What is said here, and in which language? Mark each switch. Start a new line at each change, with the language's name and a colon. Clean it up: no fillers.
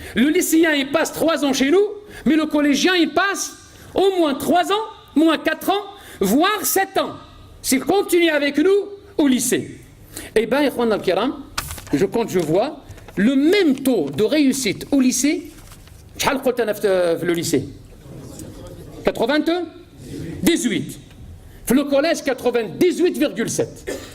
French: Le lycéen, il passe 3 ans chez nous, mais le collégien, il passe au moins 3 ans, moins 4 ans, voire 7 ans, s'il continue avec nous au lycée. Eh bien, Ikhwan al-Kiram, je vois le même taux de réussite au lycée.
Arabic: شحال قلت أنا في
French: le lycée
Arabic: 18. في
French: le collège 98,7.